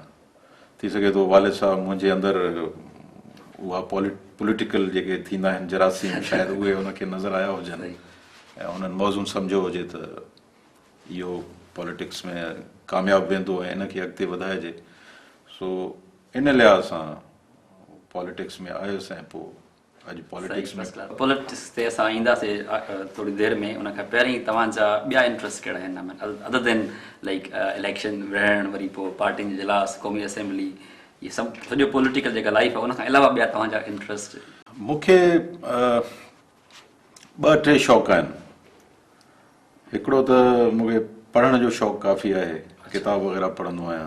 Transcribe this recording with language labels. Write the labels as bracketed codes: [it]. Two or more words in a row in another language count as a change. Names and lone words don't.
[sd] थी सघे थो वालिद साहिब मुंहिंजे अंदरि उहा पॉलिटिकल जेके थींदा आहिनि जरासीम शायदि उहे उनखे नज़र आया हुजनि ऐं उन्हनि मौज़ून सम्झो हुजे त इहो पॉलिटिक्स में कामयाबु वेंदो ऐं इनखे अॻिते वधाइजे। सो इन लिहाज़ सां पॉलिटिक्स में आयुसि ऐं पोइ अॼु पॉलिटिक्स में पॉलिटिक्स ते असां ईंदासीं थोरी देरि में। उन खां पहिरीं तव्हांजा ॿिया इंट्रस्ट कहिड़ा आहिनि [en] other than like [sd] इलेक्शन विढ़णु, वरी पोइ पार्टियुनि जो इजलास, क़ौमी असेंबली, इहे सभु सॼो पॉलिटिकल जेका लाइफ आहे उन खां अलावा ॿिया तव्हांजा इंट्रस्ट? मूंखे 2-3 शौक़ आहिनि। हिकिड़ो त मूंखे पढ़ण जो शौक़ु काफ़ी आहे, किताब वग़ैरह पढ़ंदो आहियां।